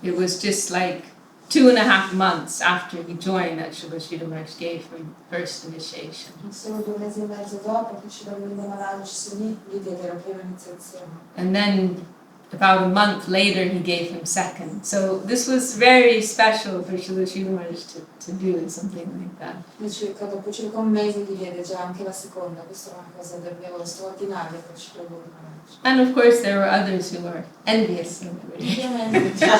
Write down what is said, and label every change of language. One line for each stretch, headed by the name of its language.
English: It was just like 2.5 months after he joined that Srila Sridhar Maharaj gave him first initiation.
Italian: Solo 2 mesi e mezzo dopo che Srila Govinda Maharaj si unì, gli diede la prima iniziazione.
English: And then about a month later he gave him second. So this was very special for Srila Sridhar Maharaj to do something like that.
Italian: Dopo circa un mese gli diede già anche la seconda, questa è una cosa davvero straordinaria per Srila Guru Maharaj.
English: And of course there were others who were envious of it.